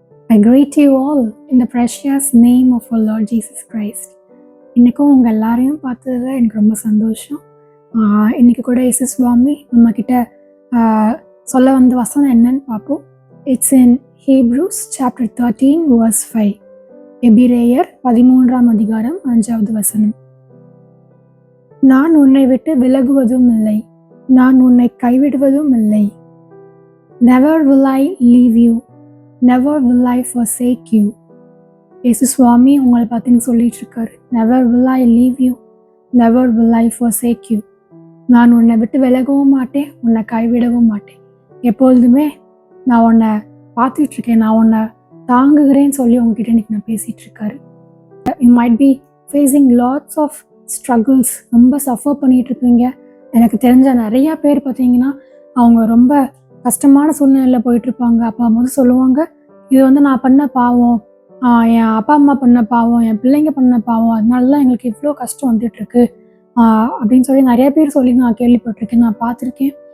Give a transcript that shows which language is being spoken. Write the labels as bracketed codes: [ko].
[en] I greet you all in the precious name of our Lord Jesus Christ. [ta] இன்றைக்கும் உங்கள் எல்லாரையும் பார்த்ததில் எனக்கு ரொம்ப சந்தோஷம். இன்றைக்கி கூட இயேசு சுவாமி நம்மக்கிட்ட சொல்ல வந்த வசனம் என்னன்னு பார்ப்போம். [en] It's in Hebrews chapter 13 verse 5. [ta] எபிரேயர் 13ஆம் அதிகாரம் 5வது வசனம். நான் உன்னை விட்டு விலகுவதும் இல்லை, நான் உன்னை கைவிடுவதும் இல்லை. [en] Never will I leave you, never will I forsake you. [ta] இயேசு சுவாமி உங்களை பார்த்துன்னு சொல்லிட்டு இருக்காரு. [en] Never will I leave you, never will I forsake you. [ta] நான் உன்னை விட்டு விலகவும் மாட்டேன், உன்னை கைவிடவும் மாட்டேன். எப்பொழுதுமே நான் உன்னை பார்த்துட்டு இருக்கேன், நான் உன்னை தாங்குகிறேன்னு சொல்லி உங்ககிட்ட இன்னைக்கு நான் பேசிட்டு இருக்காரு. [en] You might be facing lots of struggles. [ta] ரொம்ப சஃபர் பண்ணிட்டு இருப்பீங்க. எனக்கு தெரிஞ்ச நிறைய பேர் பார்த்தீங்கன்னா அவங்க ரொம்ப கஷ்டமான சூழ்நிலையில் போயிட்டுருப்பாங்க. அப்போ முதல் சொல்லுவாங்க, இது நான் பண்ண பாவம், என் அப்பா அம்மா பண்ண பாவம், என் பிள்ளைங்க பண்ண பாவம், அதனால தான் எங்களுக்கு இவ்வளோ கஷ்டம் வந்துட்டுருக்கு அப்படின்னு சொல்லி நிறைய பேர் சொல்லி நான் கேள்விப்பட்டிருக்கேன், நான் பார்த்துருக்கேன்.